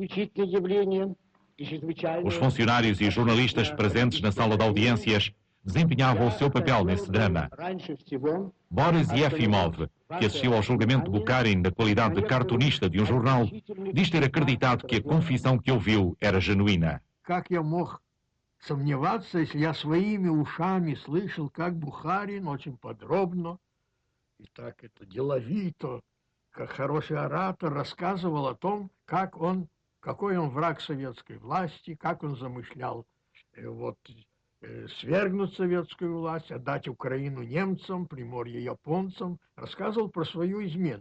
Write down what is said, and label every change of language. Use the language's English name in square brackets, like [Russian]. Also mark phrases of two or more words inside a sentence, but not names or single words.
[Portuguese] Os funcionários e jornalistas presentes na sala de audiências desempenhavam o seu papel nesse drama. Boris Yefimov, que assistiu ao julgamento de Bukharin na qualidade de cartunista de um jornal, diz ter acreditado que a confissão que ouviu era genuína. [Russian] Как я мог сомневаться, если я своими ушами слышал, как Бухарин очень подробно и так это деловито, как хороший оратор, рассказывал о том, какой он враг советской власти, как он замышлял свергнуть советскую власть, отдать Украину немцам, Приморье японцам, рассказывал про свою измену.